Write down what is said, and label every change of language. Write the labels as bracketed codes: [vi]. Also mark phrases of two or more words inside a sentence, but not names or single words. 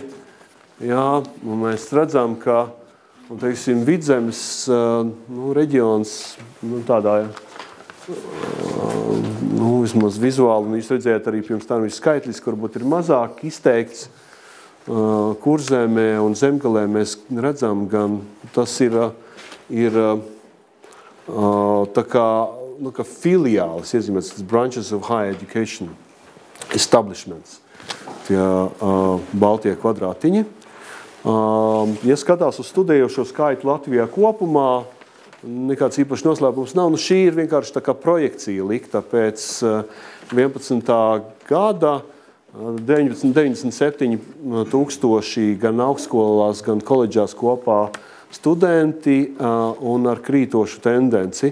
[lv] Jā, un mēs redzam, ka, Vidzemes reģions, tādā, vismaz vizuāli, un jūs redzējāt arī pirms tam ir skaitlis, kur varbūt ir mazāk izteikts. Kurzemē un Zemgalē mēs redzam, gan tas ir tā kā filiālis, iezīmēts [en] branches of higher education establishments, [lv] tie baltie kvadrātiņi. Ja skatās uz studējošo skaitu Latvijā kopumā, nekāds īpašs noslēpums nav. Šī ir vienkārši tā kā projekcija likta pēc 11. gada, 97 000 gan augstskolās, gan koledžās kopā studenti un ar krītošu tendenci.